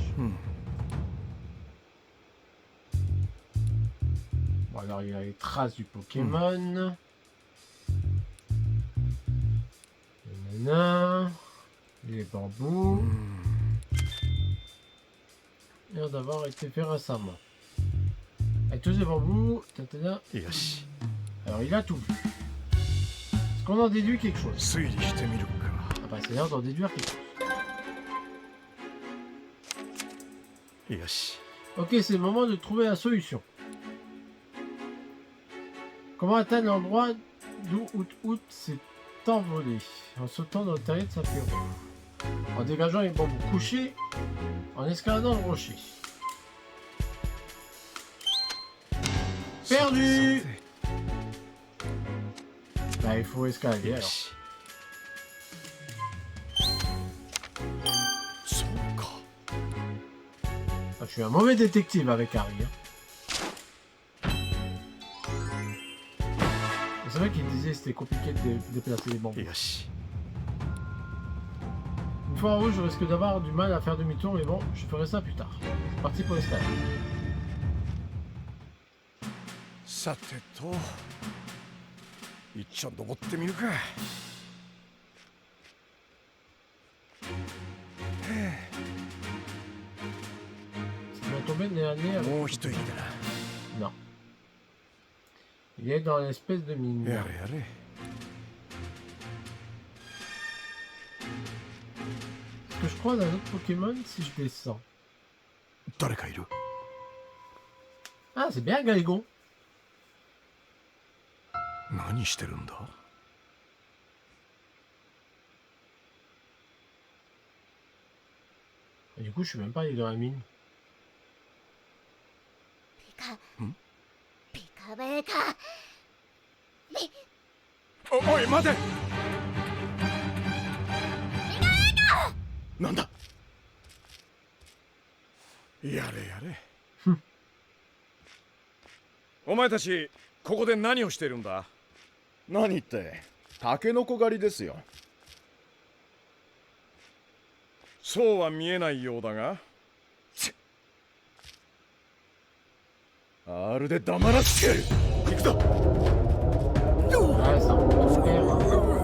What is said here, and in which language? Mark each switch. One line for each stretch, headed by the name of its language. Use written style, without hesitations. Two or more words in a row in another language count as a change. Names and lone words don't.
French: Bon, alors il y a les traces du Pokémon. Nanana. Les bambous. Il a l'air d'avoir été fait récemment. Avec tous les bambous. Tatana.
Japanese: よし。
French: Alors il a tout vu. Est-ce qu'on en déduit quelque chose?
Japanese: 推理してみるか。
French: Ah bah c'est l'heure d'en déduire quelque chose.
Japanese: よし。
French: Ok, c'est le moment de trouver la solution. Comment atteindre l'endroit d'où Out s'est envolé en sautant dans le terrier de sa pierre. En dégageant les bambous couchés, en escaladant le rocher. Perdu! Bah, il faut escalader
Japanese: よ
French: alors.
Japanese: し。そうか。
French: Ah, je suis un mauvais détective avec Harry. Hein. C'est vrai qu'il disait que c'était compliqué de déplacer les bambous.
Japanese: よし。
French: Une fois en haut, je risque d'avoir du mal à faire demi-tour, mais bon, je ferai ça plus tard. C'est parti pour l'escalade.
Japanese: さてと。一応登ってみるか。
French: Il va tomber nez à nez avec...
Japanese: もう一息だ
French: Non. Il est dans l'espèce de mine.
Japanese: な。やれやれ。
French: Est-ce que je croise un autre Pokémon si je descends?
Japanese: 誰かいる。
French: Ah, c'est bien Galégon.
Japanese: 何してるんだ。
French: Et du coup, je suis même pas allé dans la mine.
Japanese: ピカピカベカおい待て。なんだ。やれやれ。お前たちここで何をしてるんだ。何ってタケノコ狩りですよ。そうは見えないようだが。あるで黙らせてやる。行くぞ。
French: Ah, ça remonte l'air.